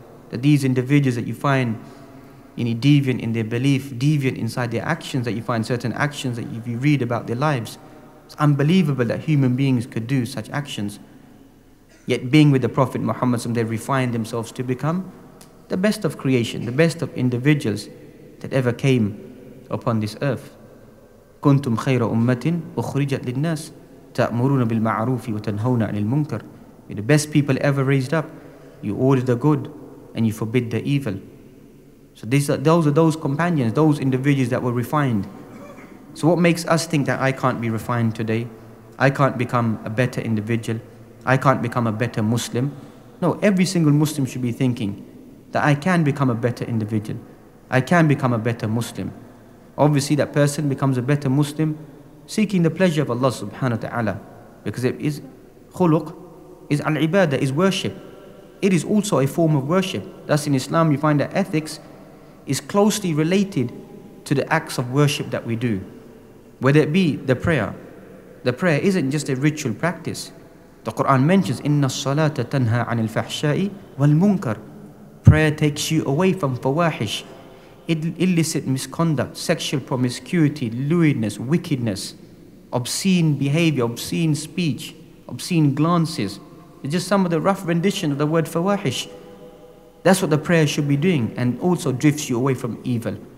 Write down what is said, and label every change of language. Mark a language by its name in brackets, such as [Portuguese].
[English] That these individuals that you find deviant in their belief, deviant inside their actions, that you find certain actions that if you read about their lives, it's unbelievable that human beings could do such actions. Yet being with the Prophet Muhammad, they refined themselves to become the best of creation, the best of individuals that ever came upon this earth. [Arabic] كنتم خير أمة أخرجت للناس تأمرون بالمعروف وتنهون عن المنكر. [English] You're the best people ever raised up. You order the good and you forbid the evil. So those are those companions, those individuals that were refined. So what makes us think that I can't be refined today? I can't become a better individual. I can't become a better Muslim. No, every single Muslim should be thinking that I can become a better individual. I can become a better Muslim. Obviously that person becomes a better Muslim seeking the pleasure of Allah subhanahu wa ta'ala, because it is khuluq, is al-ibadah, is worship. It is also a form of worship. Thus in Islam you find that ethics is closely related to the acts of worship that we do. Whether it be the prayer. The prayer isn't just a ritual practice. The Quran mentions, [Arabic] إِنَّ الصَّلَاةَ تَنْهَى عَنِ الْفَحْشَاءِ وَالْمُنْكَرِ. [English] Prayer takes you away from fawahish, illicit misconduct, sexual promiscuity, lewdness, wickedness, obscene behavior, obscene speech, obscene glances. It's just some of the rough rendition of the word fawahish. That's what the prayer should be doing, and also drifts you away from evil.